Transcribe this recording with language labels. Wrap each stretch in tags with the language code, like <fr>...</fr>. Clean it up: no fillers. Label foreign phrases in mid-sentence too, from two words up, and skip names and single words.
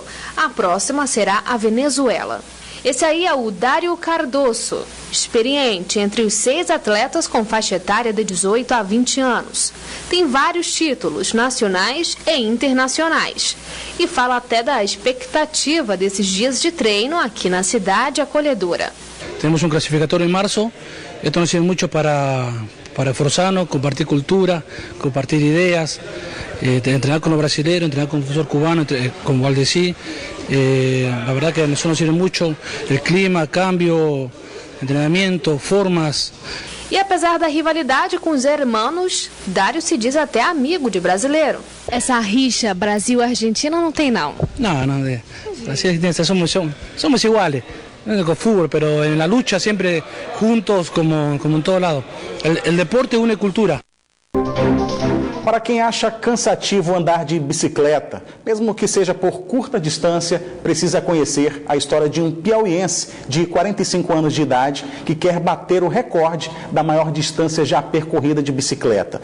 <pt>A próxima será a Venezuela. Esse aí é o Dário Cardoso, experiente entre os 6 atletas com faixa etária de 18 a 20 anos. Tem vários títulos nacionais e internacionais. E fala até da expectativa desses dias de treino aqui na cidade acolhedora. Temos um classificatório em março.</pt> <es>Esto nos sirve mucho para esforzarnos, compartir cultura, compartir ideas, entrenar con los brasileños, entrenar con el profesor cubano, con Valdesí. La verdad que eso nos sirve mucho, el clima, cambio, entrenamiento, formas.</es> <pt>E apesar da rivalidade com os hermanos, Dário se diz até amigo de brasileiro. Essa rixa Brasil-Argentina não tem não. Não, Brasil e Argentina</pt> <es>somos iguales. Con fútbol, pero en la lucha siempre juntos como en todo lado. El deporte une cultura.</es> <pt>Para quem acha cansativo andar de bicicleta, mesmo que seja por curta distância, precisa conhecer a história de um piauiense de 45 anos de idade que quer bater o recorde da maior distância já percorrida de bicicleta.</pt>